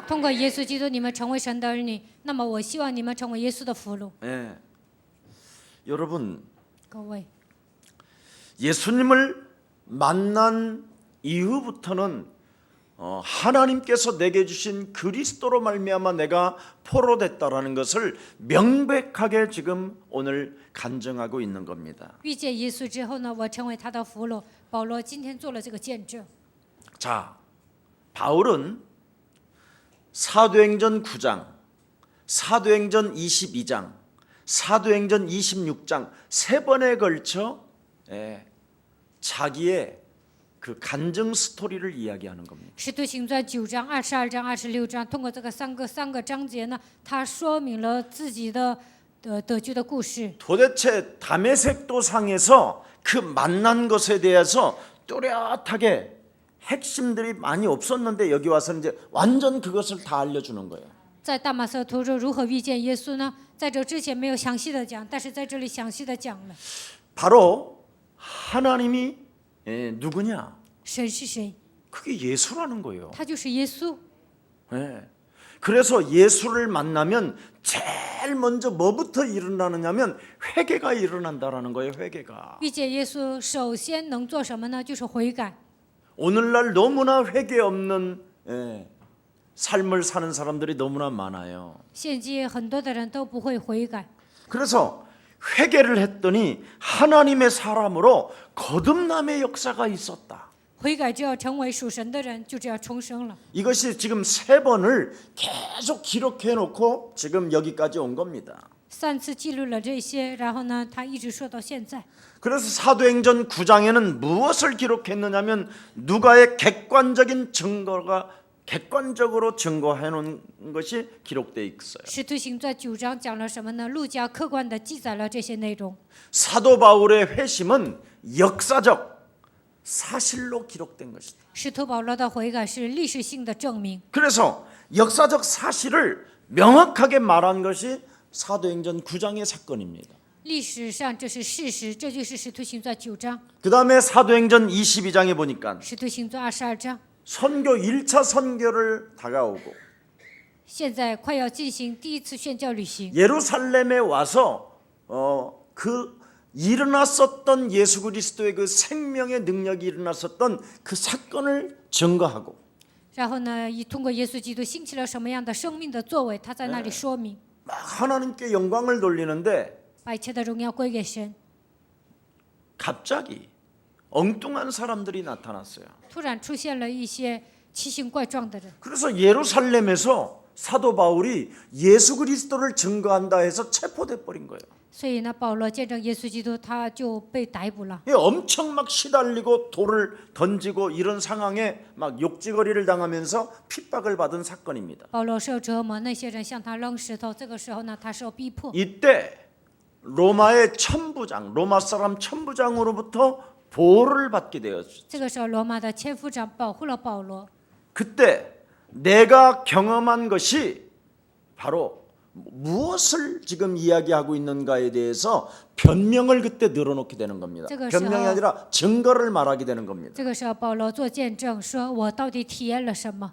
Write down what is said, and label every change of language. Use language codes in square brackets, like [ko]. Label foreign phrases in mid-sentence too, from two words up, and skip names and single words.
[zh] 通过耶稣基督，你们成为神的儿女，那么我希望你们成为耶稣的俘虏。 [ko] 예. 여러분 [zh] 各位， [ko] 예수님을 만난 이후부터는 하나님께서 내게 주신 그리스도로 말미암아 내가 포로됐다라는 것을 명백하게 지금 오늘 간증하고 있는 겁니다. [zh] 遇见耶稣之后呢，我成为他的俘虏。保罗今天做了这个见证。 [ko] 자, 바울은 사도행전 9장, 사도행전 22장, 사도행전 26장 세 번에 걸쳐 자기의 그 간증 스토리를 이야기하는 겁니다. [zh] 使徒行传9章、22章、26章，通过这个三个章节呢，他说明了自己的得救的故事。 [ko] 도대체 다메섹 도상에서 그 만난 것에 대해서 또렷하게 핵심들이 많이 없었는데 여기 와서는 이제 완전 그것을 다 알려주는 거예요. [zh] 在大马色途中如何遇见耶稣呢？在这之前没有详细的讲，但是在这里详细的讲了。 [ko] 바로 하나님이 누구냐? [zh] 神是谁？ [ko] 그게 예수라는 거예요. [zh] 他就是耶稣。 [ko] 그래서 예수를 만나면 제일 먼저 뭐부터 일어나느냐면 회개가 일어난다라는 거예요. 회개가. [zh] 遇见耶稣，首先能做什么呢？就是悔改。 [ko] 오늘날 너무나 회개 없는 삶을 사는 사람들이 너무나 많아요. [zh] 现今很多的人都不会悔改， [ko] 그래서 회개를 했더니 하나님의 사람으로 거듭남의 역사가 있었다. [zh] 悔改就要成为属神的人，就这样重生了。 [ko] 이것이 지금 세 번을 계속 기록해 놓고 지금 여기까지 온 겁니다. [zh] 3 次记录了这些，然后呢，他一直说到现在。 [ko] 그래서 사도행전 9장에는 무엇을 기록했느냐면 누가의 객관적으로 증거해 놓은 것이 기록되어 있어요. [zh] 使徒行传9章讲了什么呢？路加客观的记载了这些内容。 [ko] 사도 바울의 회심은 역사적 사실로 기록된 것이다. [zh] 使徒保罗的悔改是历史性的证明， [ko] 그래서 역사적 사실을 명확하게 말한 것이 사도행전 9장의 사건입니다. [zh] 历史上这是事实，这就是使徒行传9章。 [ko] 그 다음에 사도행전 22장에 보니까 [zh] 使徒行传22章， [ko] 선교 1차 선교를 다가오고 [zh] 现在快要进行第一次宣教旅行。 [ko] 예루살렘에 와서 그 일어났었던 예수 그리스도의 그 생명의 능력이 일어났었던 그 사건을 증거하고 [zh] 然后呢，通过耶稣基督兴起了什么样的生命的作为，他在那里说明， [ko] 막 하나님께 영광을 돌리는데 [zh] 把一切的荣耀归给神。 [ko] 갑자기 엉뚱한 사람들이 나타났어요. [zh] 突然出现了一些奇形怪状的人， [ko] 그래서 예루살렘에서 사도 바울이 예수 그리스도를 증거한다 해서 체포돼 버린 거예요. [zh] 所以呢，保罗见证耶稣基督，他就被逮捕了。 [ko] 엄청 막 시달리고 돌을 던지고 이런 상황에 막 욕지거리를 당하면서 핍박을 받은 사건입니다. [zh] 保罗受折磨，那些人向他扔石头。这个时候呢，他受逼迫。 [ko] 이때 로마의 천부장, 로마 사람 천부장으로부터 보호를 받게 되었죠. [zh] 这个时候，罗马的千夫长保护了保罗。 [ko] 그때 내가 경험한 것이 바로 무엇을 지금 이야기하고 있는가에 대해서 변명을 그때 늘어놓게 되는 겁니다. 변명이 아니라 증거를 말하게 되는 겁니다. [zh] 这个时候，保罗做见证，说我到底体验了什么？